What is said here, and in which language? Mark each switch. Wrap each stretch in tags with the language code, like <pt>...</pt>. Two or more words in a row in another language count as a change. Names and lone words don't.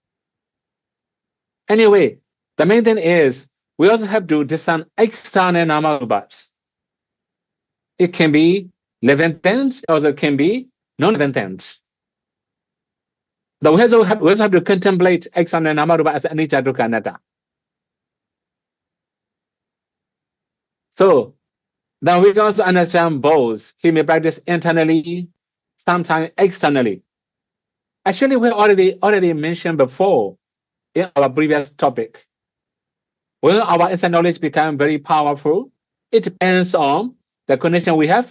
<en>Anyway, the main thing is we also have to discern external namarubats. It can be living things, also can be non-living things. But we also have to contemplate external namarupa as</en> <pi>anicca dukkha anatta.</pi> <en>So then we can also understand both. He may practice internally, sometimes externally. Actually, we already mentioned before in our previous topic. When our inside knowledge becomes very powerful, it depends on the condition we have.</en>